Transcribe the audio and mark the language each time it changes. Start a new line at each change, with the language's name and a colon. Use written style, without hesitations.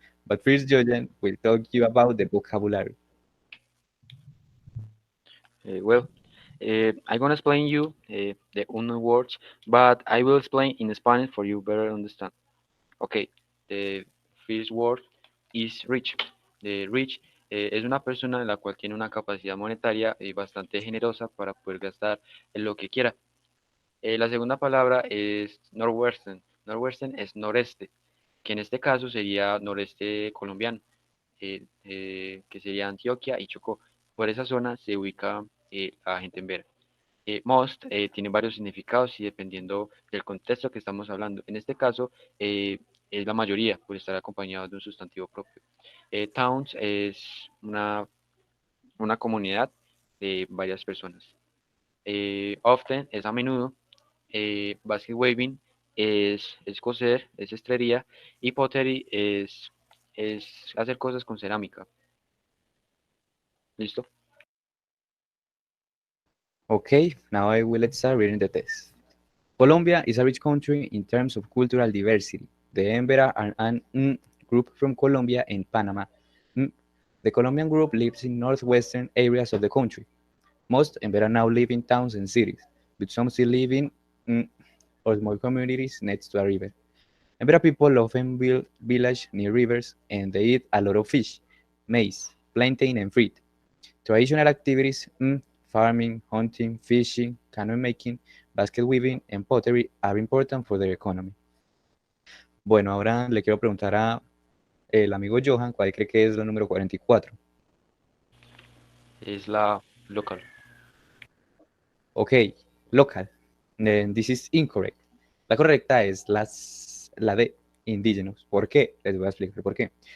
English: But first, Jojan will talk you about the vocabulary. I'm gonna explain you the unknown words, but I will explain in Spanish for you better understand. Okay, the first word is rich.
Spanish: The rich es una persona en la cual tiene una capacidad monetaria bastante generosa para poder gastar en lo que quiera. La segunda palabra es northwestern. Northwestern es noreste, que en este caso sería noreste colombiano, que sería Antioquia y Chocó. Por esa zona se ubica la gente en Vera. Most tiene varios significados y dependiendo del contexto que estamos hablando. En este caso es la mayoría, por estar acompañado de un sustantivo propio. Towns es una comunidad de varias personas. Often es a menudo. Basket weaving es coser, es estrería. Y pottery es hacer cosas con cerámica. ¿Listo?
English: Okay, now I will start reading the test. Colombia is a rich country in terms of cultural diversity. The Embera are an group from Colombia and Panama. Mm. The Colombian group lives in northwestern areas of the country. Most Embera now live in towns and cities, but some still live in mm, or small communities next to a river. Embera people often build villages near rivers and they eat a lot of fish, maize, plantain, and fruit. Traditional activities, farming, hunting, fishing, canoe making, basket weaving, and pottery are important for their economy.
Spanish: Bueno, ahora le quiero preguntar a el amigo Johan cuál cree que es la número 44. Es la local.
English: Ok, local. This is incorrect.
Spanish: La correcta es la de indígenas. ¿Por qué? Les voy a explicar por qué.